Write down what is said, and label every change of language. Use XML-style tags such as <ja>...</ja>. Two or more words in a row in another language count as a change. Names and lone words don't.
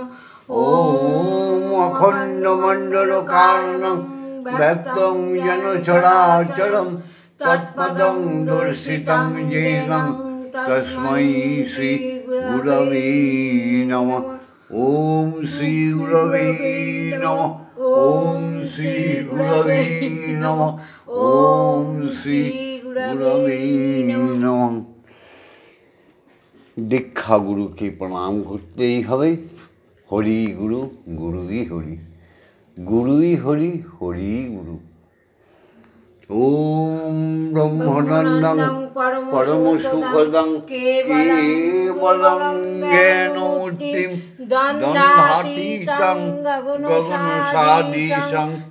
<sa>ওম অখণ্ডমণ্ডলকারণং ব্যক্তং যেন চরাচরং তৎপদং দর্শিतं येन তস্मै শ্রী গুরবে নমঃ। ওম শ্রী গুরবে নমঃ। ওম শ্রী গুরবে নমঃ। ওম শ্রী গুরবে নমঃ।</sa> <bn>দীক্ষা গুরুকে প্রণাম করতেই হবে। হরি গুরু গুরুই হরি, গুরুই হরি হরি গুরু।</bn> <sa>ওম ব্রহ্মানন্দং পরম সুখদং কেবলং জ্ঞানমূর্তিং দ্বন্দ্বাতীতং গগনসাদীশং</sa>